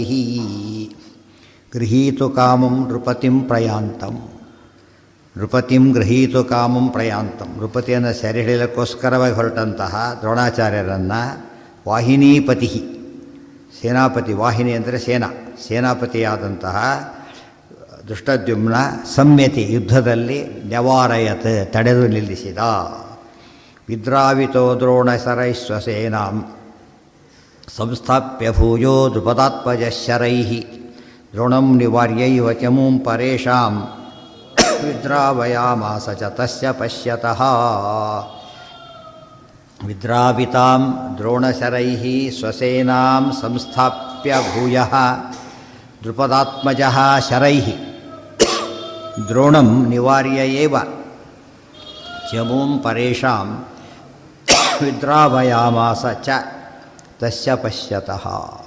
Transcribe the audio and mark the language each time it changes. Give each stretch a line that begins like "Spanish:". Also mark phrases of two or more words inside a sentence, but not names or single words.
Sanskrit: ಗೃಹೀತು ಕಾಮಂ ನೃಪತಿಂ ಪ್ರಯಾಂತಂ, ನೃಪತಿಂ ಗೃಹೀತು ಕಾಮಂ ಪ್ರಯಾಂತಂ,
Kannada: ನೃಪತಿಯನ್ನು ಸೆರೆ ಹಿಡಿಯಲಿಕ್ಕೋಸ್ಕರವಾಗಿ ಹೊರಟಂತಹ ದ್ರೋಣಾಚಾರ್ಯರನ್ನು ವಾಹಿನೀಪತಿ, ಸೇನಾಪತಿ, ವಾಹಿನಿ ಅಂದರೆ ಸೇನಾ, ಸೇನಾಪತಿಯಾದಂತಹ ದುಷ್ಟದ್ಯುಮ್ನ ಸಂಯತಿ ಯುದ್ಧದಲ್ಲಿ ನ್ಯವಾರಯತ್ ತಡೆದು ನಿಲ್ಲಿಸಿದ.
Sanskrit: ವಿದ್ರಾವಿತೋ ದ್ರೋಣಶರೈಶ್ವಸೇನಾಂ ಸಂಸ್ಥಾಪ್ಯ ಭೂಯೋ ದ್ರುಪದಾತ್ಮಜಶರೈಃ ದ್ರೋಣಂ ನಿವಾರ್ಯೈವ ಚಮೂಂ ಪರೇಷಾಂ ವಿದ್ರಾವಯಾಮಾಸ ಚ ತಸ್ಯ ಪಶ್ಯತಃ. ವಿದ್ರಾವಿತಾಂ ದ್ರೋಣಶರೈಃ ಸ್ವಸೇನಾಂ ಸಂಸ್ಥಾಪ್ಯ ಭೂಯಃ ದ್ರುಪದಾತ್ಮಜಃ ಶರೈಃ ದ್ರೋಣಂ ನಿವಾರ್ಯ ಏವ ಚಮೂಂ ಪರೇಷಾಂ ವಿದ್ರಾವಯಾಮಾಸ ಚ ತಸ್ಯ ಪಶ್ಯತಃ.